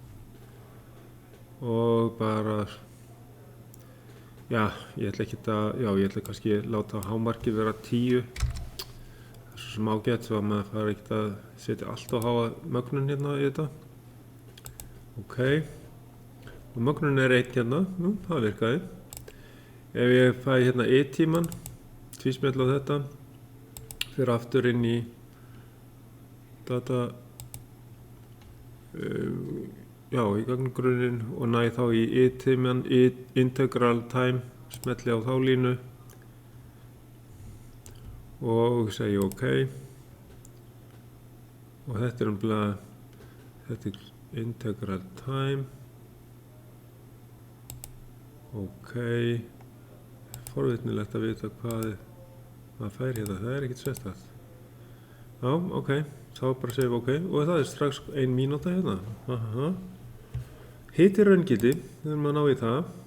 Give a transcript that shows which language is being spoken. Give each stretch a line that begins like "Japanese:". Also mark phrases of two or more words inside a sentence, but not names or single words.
Icelandic: og bara, já, ég ætla kannski að láta hámarkið vera 10, það er svo sem ágætt svo að maður fara ekkert að setja allt á háa mögnun hérna í þetta, ok, og mögnun er 1 hérna, það virkaði. Ef ég fæ hérna i-tíman, tvísmell á þetta, fyrir aftur inn í data, já, í gagngrunnin og næ þá í i-tíman,
English: integral time,
Icelandic: smelli á þá línu og segi ok. Og þetta er þetta er
English: integral time,
Icelandic: ok. Forvitnilegt að vita hvað maður fær hérna, það er ekkert sérstakt. Já, ok, þá bara segjum ok og það er strax 1 mínúta hérna. Hiti raungildi, við erum að ná í það.